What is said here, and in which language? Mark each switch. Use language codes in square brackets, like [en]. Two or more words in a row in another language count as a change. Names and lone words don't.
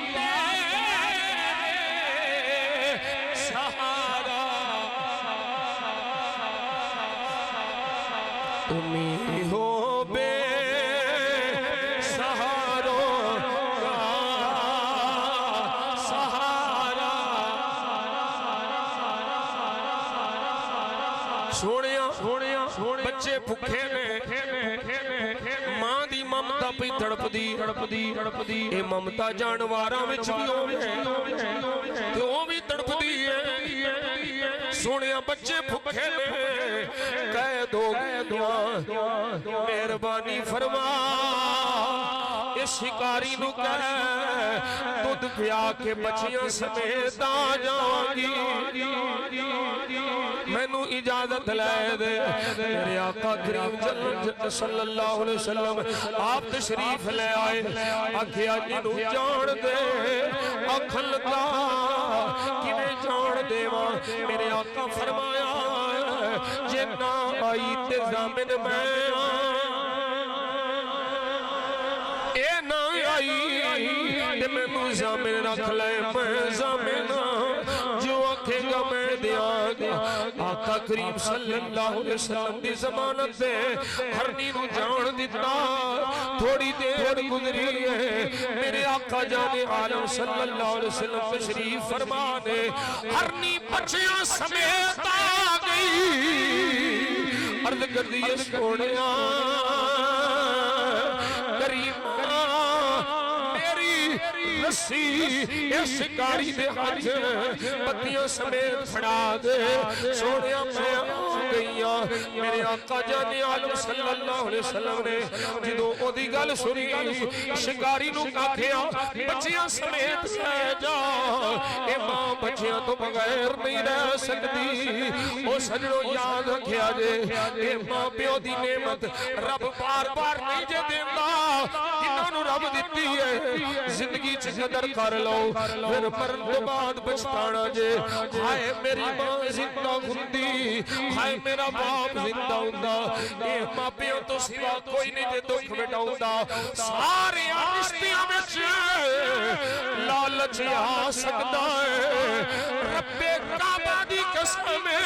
[pa] تیرے سہارا تم ہی ہو بے بچے بھکے نے ماں دی ممتا پئی تڑپدی اے ممتا جانوراں وچ بھی ہووے تے او بھی تڑپدی ہے سوہنیا بچے بھکے نے کہہ دو مہربانی فرما اس شکاری نوں کہہ دودھ پیا کے بچیاں سمیت آ جاواں گی مینوں اجازت لے دے میرے آقا کریم [ar] صلى الله عليه وسلم [pa] آپ تشریف لے آئے آکھیا جنوں جان دے آکھن لگا کیویں جان دیواں میرے آقا فرمایا جے نہ آئی تے ضامن میں اے نہ آئی تے مینوں ضامن رکھ لے میں ضامن جو آکھے گا میں دیاں گا آقا کریم [ar] صلى الله عليه وسلم [pa] دی ضمانت سے ہرنی نوں جان دتا تھوڑی دیر گزری ہے میرے آقا جانِ عالم [ar] صلى الله عليه وسلم [pa] تشریف فرما نے ہرنی بچیاں سمیت آ گئی عرض کر دی سوہنیا کریم رسی اس شکاری دے ہاتھ پتیوں سمیت پھڑا دے سوہنیا میں آ گئیاں میرے آقا جانِ عالم [ar] صلى الله عليه وسلم [pa] نے جدوں اوہدی گل سنی شکاری نوں آکھیا بچیاں سمیت لے جا اے ماں بچیاں توں بغیر نہیں رہ سکدی او سجنو یاد رکھیا جے اے ماں پیو دی نعمت رب بار بار نہیں جے دیندا جنہاں نوں رب دتی ہے زندگی چ قدر کر لو فیر مرن توں بعد پچھتانا جے ہائے میری ماں زندہ ہندی ہائے میرا باپ زندہ ہندا اے ماپیاں توں سوا کوئی نہیں تے دکھ مٹاؤندا سارے رشتیاں وچ لالچ آ سکدا ہے ربِ کعبہ دی قسم